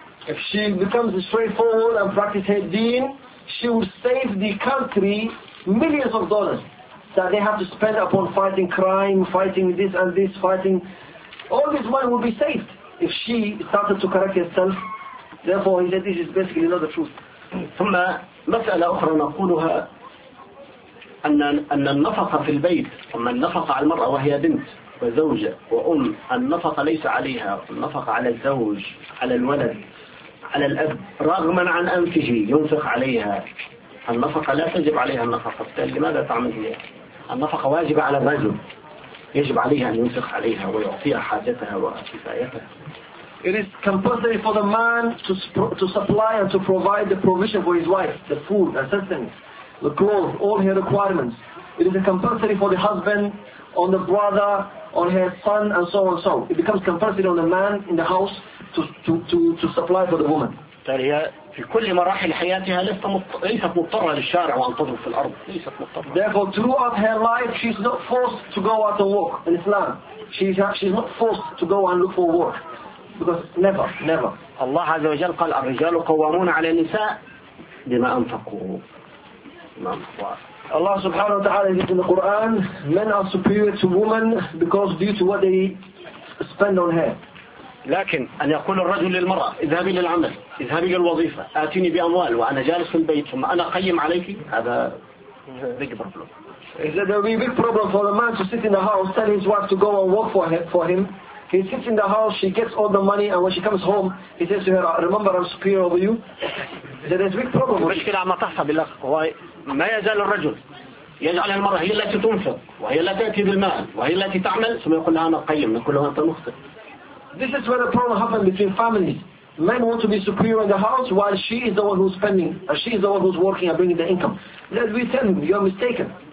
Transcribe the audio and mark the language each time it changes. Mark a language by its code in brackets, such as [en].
[en] If she becomes straightforward and practice her deen, she will save the country millions of dollars that they have to spend upon fighting crime, fighting this and this, fighting all this money will be saved if she started to correct herself. Therefore, he said this is basically not the truth. [ar] ثم مسألة أخرى نقولها أن النفقة في البيت ثم النفقة على المرأة وهي بنت وزوجة وأم النفقة ليس عليها النفقة على الزوج على الولد على الأب رغما عن أنفه ينفق عليها. النفقة لا تجب عليها النفقة. لماذا تعمل هي النفقة واجبة على الرجل يجب عليها أن ينفق عليها ويعطيها حاجتها وكفايتها. [en] It is compulsory for the man to supply and to provide the provision for his wife, the food, the sustenance, the clothes, all her requirements. It is a compulsory for the husband, on the brother, on her son, and so on and so. It becomes compulsory on the man in the house to supply for the woman. [ar] تاليا في كل مراحل حياتها ليست مضطرة للشارع وأن تضرب في الأرض. ليست مضطرة. [en] Therefore, throughout her life, she's not forced to go out and work in Islam. She's not forced to go and look for work because never. [ar] الله عز وجل قال الرجال قوامون على النساء بما أنفقوا. الله سبحانه وتعالى [en] says in the Quran, men are superior to women because due to what they spend on her. [ar] لكن أن يقول الرجل للمرأة اذهبي للعمل اذهبي للوظيفة آتيني بأموال وأنا جالس في البيت ثم أنا قيم عليك هذا [en] big problem. Is that there will be a big problem for the man to sit in the house tell his wife to go and work for him. He sits in the house, she gets all the money and when she comes home he says to her, remember I'm superior over you. Is that there's a big problem. [ar] المشكلة عما تحصل بالله هو ما يزال الرجل يجعل المرأة هي التي تنفق وهي التي تأتي بالمال وهي التي تعمل ثم يقول لها أنا قيم من كلها أنت مخطئ. [en] This is where the problem happens between families. Men want to be superior in the house while she is the one who's spending, and she is the one who's working and bringing the income. Let me tell you, you're mistaken.